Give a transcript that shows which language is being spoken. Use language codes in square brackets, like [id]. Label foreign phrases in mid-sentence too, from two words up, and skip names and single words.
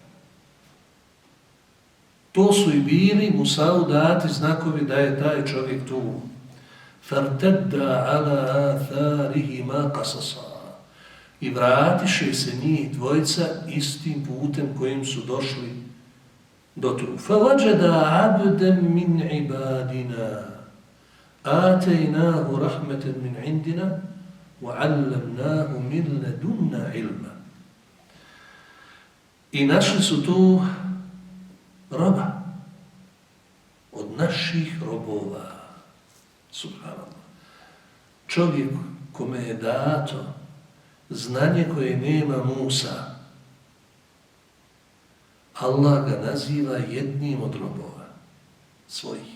[bs] To su i bili Musau dati znakovi da je taj čovjek tu. [ar] فارتدا على آثارهما قصصا. [bs] I vratiše se njih dvojica istim putem kojim su došli do tu. [ar] فوجدا عبدا من عبادنا. آتيناه رحمة من عندنا. وَعَلَّمْنَاهُ مِنْ لَدُنَّا عِلْمًا. [bs] I našli su tu roba od naših robova. Subhanallah. Čovjek kome je dato znanje koje nema Musa, Allah ga naziva jednim od robova svojih.